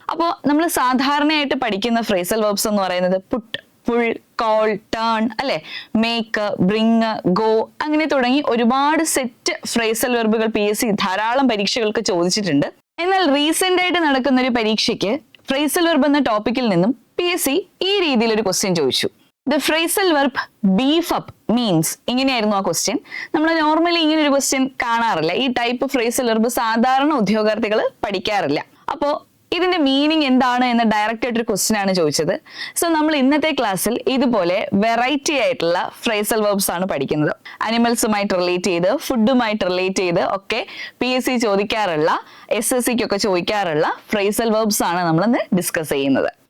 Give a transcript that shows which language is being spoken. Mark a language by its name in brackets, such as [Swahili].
[Malayalam] അപ്പോൾ നമ്മൾ സാധാരണയായിട്ട് പഠിക്കുന്ന ഫ്രേസൽ വെർബ്സ് എന്ന് പറയുന്നത് പുട്ട്, പുൾ, കോൾ, ടേൺ, അല്ലെ, മേക്ക്, ബ്രിങ്, ഗോ, അങ്ങനെ തുടങ്ങി ഒരുപാട് സെറ്റ് ഫ്രേസൽ വെർബുകൾ PSC ധാരാളം പരീക്ഷകൾക്ക് ചോദിച്ചിട്ടുണ്ട്. എന്നാൽ റീസെന്റ് ആയിട്ട് നടക്കുന്ന ഒരു പരീക്ഷയ്ക്ക് ഫ്രേസൽ വെർബ് എന്ന ടോപ്പിക്കിൽ നിന്നും PSC ഈ രീതിയിൽ ഒരു ക്വസ്റ്റ്യൻ ചോദിച്ചു. [English] The phrasal verb beef up means, [Malayalam] ഇങ്ങനെയായിരുന്നു ആ ക്വസ്റ്റ്യൻ. നമ്മൾ നോർമലി ഇങ്ങനെ ഒരു ക്വസ്റ്റ്യൻ കാണാറില്ല. ഈ ടൈപ്പ് ഫ്രേസൽ വെർബ് സാധാരണ ഉദ്യോഗാർത്ഥികൾ പഠിക്കാറില്ല. അപ്പോൾ ഇതിന്റെ മീനിങ് എന്താണ് എന്ന ഡയറക്റ്റ് ആയിട്ടൊരു ക്വസ്റ്റ്യൻ ആണ് ചോദിച്ചത്. സോ നമ്മൾ ഇന്നത്തെ ക്ലാസ്സിൽ ഇതുപോലെ വെറൈറ്റി ആയിട്ടുള്ള ഫ്രേസൽ വെർബ്സ് ആണ് പഠിക്കുന്നത്. അനിമൽസുമായിട്ട് റിലേറ്റ് ചെയ്ത്, ഫുഡുമായിട്ട് റിലേറ്റ് ചെയ്ത് ഒക്കെ PSC ചോദിക്കാറുള്ള, SSCക്കൊക്കെ ചോദിക്കാറുള്ള ഫ്രേസൽ വെർബ്സ് ആണ് നമ്മളിന്ന് ഡിസ്കസ് ചെയ്യുന്നത്.